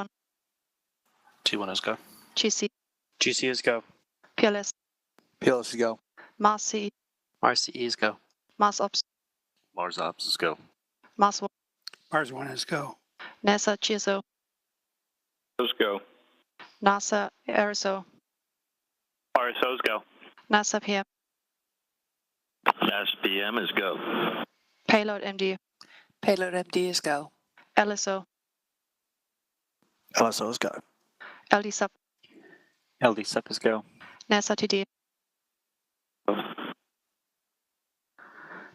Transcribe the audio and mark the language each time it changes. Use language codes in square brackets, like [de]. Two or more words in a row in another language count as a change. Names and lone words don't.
[en] T1 is go. GC. GC is go. PLS. PLS is go. Mars CE. Mars CE is go. Mars Ops. Mars Ops is go. Mars 1. Mars 1 is go. NASA GSO. Those go. NASA RSO. RSOs go. NASA PM. SPM is go. Payload MD. Payload MD is go. LSO. LSO is go. LD Sub. LD sub is go. NASA TD.